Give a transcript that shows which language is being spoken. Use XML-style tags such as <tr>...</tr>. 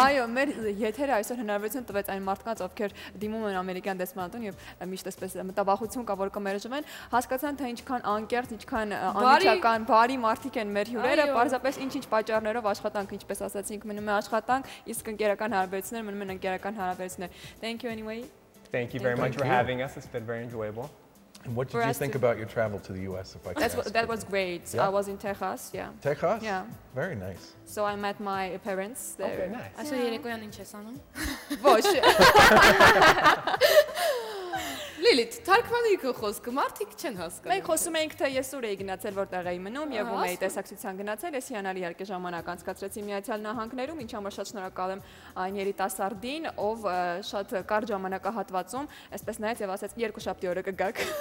<hy>Այո, մեր եթերը այսօր հնարավորություն տվեց այն մարդկանց, ովքեր դիմում են ամերիկյան դեսպանատուն եւ միշտ այսպես մտավախություն կա, որ կմերժվեն, հասկացան, թե ինչքան անկեղծ, ինչքան անմիջական, բարի մարդիկ են մեր հյուրերը, պարզապես ինչ-ինչ պատճառներով աշխատանք, ինչպես ասացինք, մնում է աշխատանք, իսկ ընկերական հարաբերություններ մնում են ընկերական հարաբերություններ։</hy> <en>Thank you anyway. Thank you very much for having us. It's been very enjoyable. And what did you think about your travel to the U.S., if I could ask? That was great. Yeah? I was in Texas, yeah. Texas? Yeah. Very nice. So I met my parents there. Okay, nice.</en> <hy>Այսօր երեկոյան ինչ ես անում։ Ոչ։ Լիլիթ, թարգմանի քո խոսքը, մարդիկ չեն հասկանում։ Մենք խոսում էինք, թե ես ուր էի գնացել, որտեղ էի մնում եւ ում էի տեսակցության գնացել, ես հիանալի իհարկե ժամանակ անցկացրեցի Միացյալ Նահանգներում, ինչ համար շատ շնորհակալ եմ այն երիտասարդին, ով շատ կարճ ժամանակահատվածում, այսպես նայեց եւ ասաց 2 շաբթի օրը կգաք։</hy>